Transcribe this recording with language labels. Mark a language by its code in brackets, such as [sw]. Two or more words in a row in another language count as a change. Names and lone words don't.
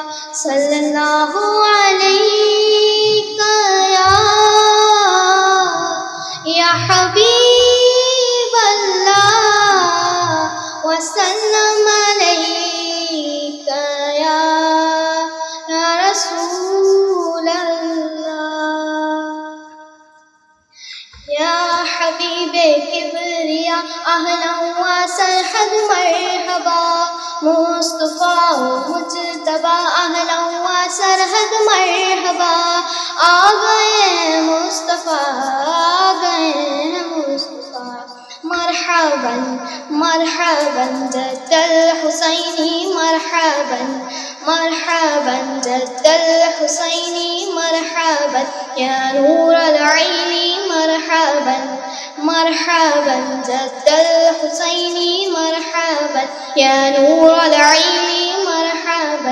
[ar] صلی اللہ علیک یا حبیب اللہ وسلم علیک یا رسول اللہ۔ یا حبیب کبریا اہلا و سرحد مرحبا، مصطفیٰ مجتبی اہلا و سرحد مرحبا، [ur] آ گئے مصطفیٰ آ گئے مصطفیٰ، [ar] مرحبا مرحبا جد الحسینی، مرحبا مرحبا جد الحسینی، مرحبا یا نور العین، مرحبا مرحبا جد الحسینی، مرحبا یا نور العین، مرحبا۔